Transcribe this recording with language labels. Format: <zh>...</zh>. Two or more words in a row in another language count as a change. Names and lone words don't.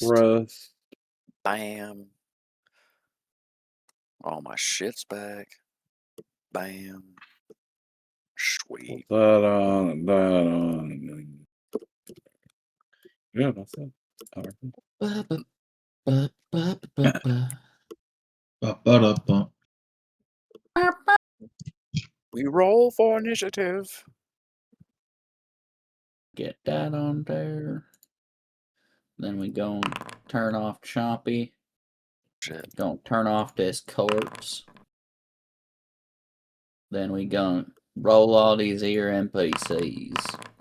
<en>Rest. Bam. All my shit's back. Bam. Sweet. That on, that on. Yeah, that's it. Alright. Ba-ba-da-ba. We roll for initiative. Get that on there. Then we go and turn off Chompy. Shit. Don't turn off this corpse. Then we go and roll all these here NPCs.</en>